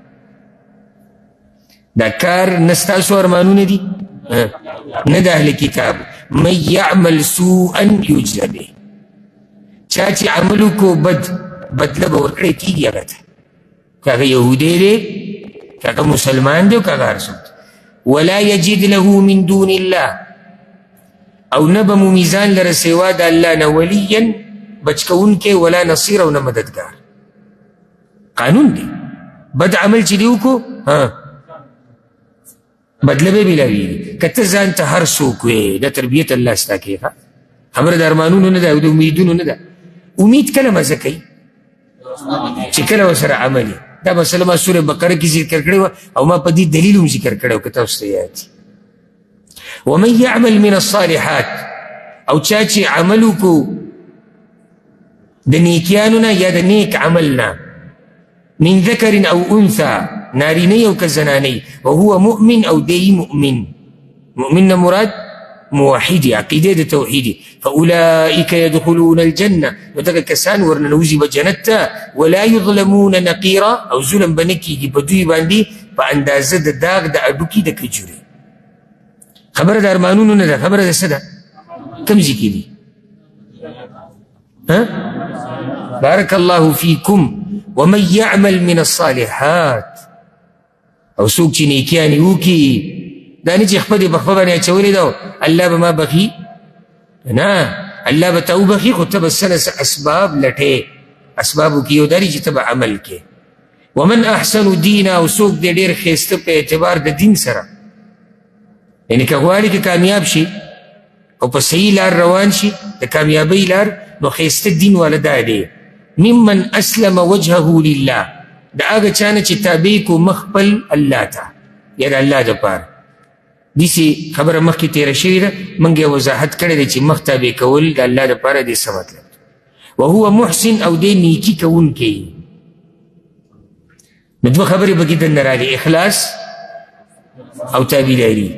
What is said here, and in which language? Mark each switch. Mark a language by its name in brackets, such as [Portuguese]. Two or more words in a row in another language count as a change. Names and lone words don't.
[Pashto] دا کار نه ستاسو ارمانونه دي نه د اهل کتابو. [Arabic] من یعمل سوءا یجزا به، [Pashto] چا چې عملو کو بدله به ورکړی کېږي هغه ته، که هغه یهودی دی، که هغه مسلمان دی، او که هغه هر څوک. [Arabic] ولا یجد له من دون الله، [Pashto] او نه به مومي ځان لره سوا د الله نه ولیا بچ کوونکی [Arabic] ولا نصیر [Pashto] او نه مددګار. قانون دی. بد عمل چې دی وکړو بدله به میلاویږي. که ته ځان ته هر څوک وې دا تربیت الله ستا کوي. خبره د ارمانونو نه ده او د امیدونو نه ده. امید کله مزه کوي چې کله ورسره عملي. دا مسله ما سوره بقره کې ذکر کړې وه او ما په دې دلیل هم ذکر کړی و که تاسو ته یاد شي. [Arabic] ومن یعمل من الصالحات [Pashto] او چا چې عمل وکړو د نیکیانو نه یا د نیک عمل نه [Arabic] من ذکر او انثى [Pashto] نارینه او که زنانه [Arabic] وهو مؤمن [Pashto] او دی مؤمن. مؤمن نه مراد موحدي عقیده د توحیدي. [Arabic] فاولئک يدخلون الجنه [Pashto] نو دغه کسان ورننوځي به جنت ته [Arabic] ولا یظلمون نقیرا [Pashto] او ظلم به نه کېږي په دوی باندې په اندازه د داغ د اډوکي د کجورې. خبره د ارمانونو نه ده. خبره د څه ده؟ کوم ځای کې دي؟ [Arabic] بارک الله فیکم. ومن یعمل من الصالحات [Pashto] او څوک چې نیکیانې وکړي دا نه چې خپلې په خپله باندې اچولې ده الله به ما بخي نه الله به ته وبخي خو ته به څه اسباب لټې اسباب وکړي یو دا چې ته به عمل کې. [Arabic] ومن احسن دینا [Pashto] او څوک دی ډېر ښایسته په اعتبار د دین سره یعنې که غواړي که کامیاب شي او په صحیح لار روان شي د کامیابۍ لار نو ښایسته دین والا دا دی [Arabic] ممن اسلم وجهه لله [Pashto] د هغه چا نه چې تابع کو مخ خپل الله ته یا د الله دپاره. داسې خبره مخکې تېره شوې ده موږ یې وضاحت کړی دی چې مخ تابع کول د الله دپاره دې څه مطلب ده. [Arabic] وهو محسن [Pashto] او دی نیکي کوونکی. نو دوه خبرې پکې دننه راغلي اخلاص او تابعداري.